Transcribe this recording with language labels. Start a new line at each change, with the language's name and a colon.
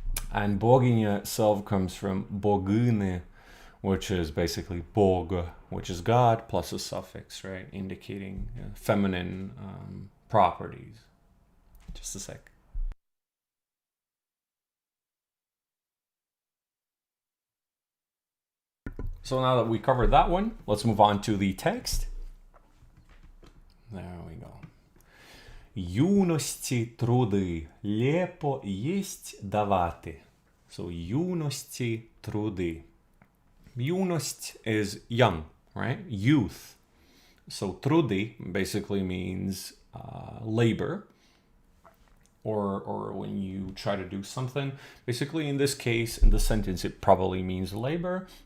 English: And boginya itself comes from bogyny, which is basically bog, which is God, plus a suffix, right, indicating feminine properties. Just a sec. So now that we covered that one, let's move on to the text. There we go.
Church Slavic: Юності труди, лепо єсть давати.
English: So,
Church Slavic: юності труди.
English: Юность is young, right? Youth. So, труди basically means labor. Or when you try to do something. Basically, in this case, in the sentence, it probably means labor.